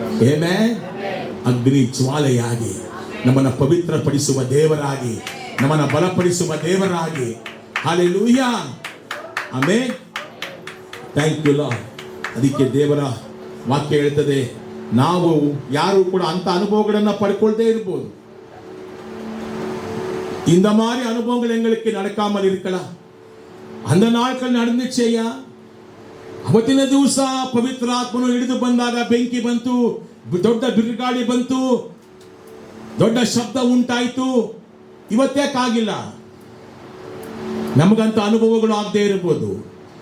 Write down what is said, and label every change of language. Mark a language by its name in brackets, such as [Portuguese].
[Kannada] ಏನೇ ಅಗ್ನಿ ಜ್ವಾಲೆಯಾಗಿ ನಮ್ಮನ್ನ ಪವಿತ್ರಪಡಿಸುವ ದೇವರಾಗಿ, ನಮ್ಮನ್ನ ಬಲಪಡಿಸುವ ದೇವರಾಗಿ. Hallelujah. Amen. [English] Thank you lord. [Kannada] ಅದಕ್ಕೆ ದೇವರ ವಾಕ್ಯ ಹೇಳ್ತದೆ, ನಾವು ಯಾರು ಕೂಡ ಅಂತ ಅನುಭವಗಳನ್ನ ಪಡ್ಕೊಳ್ದೇ ಇರ್ಬೋದು. [Tamil] இந்த மாதிரி அனுபவங்கள் எங்களுக்கு நடக்காமல் இருக்கலாம். அந்த நாட்கள் நடந்துச்சಯ್ಯ. [Kannada] ಅವತ್ತಿನ ದಿವಸ ಪವಿತ್ರಾತ್ಮನು ಹಿಡಿದು ಬಂದಾಗ ಬೆಂಕಿ ಬಂತು, ದೊಡ್ಡ ಬಿರುಗಾಳಿ ಬಂತು, ದೊಡ್ಡ ಶಬ್ದ ಉಂಟಾಯಿತು. ಇವತ್ತೇಕಾಗಿಲ್ಲ. ನಮಗಂತ ಅನುಭವಗಳು ಆಗದೆ ಇರಬಹುದು.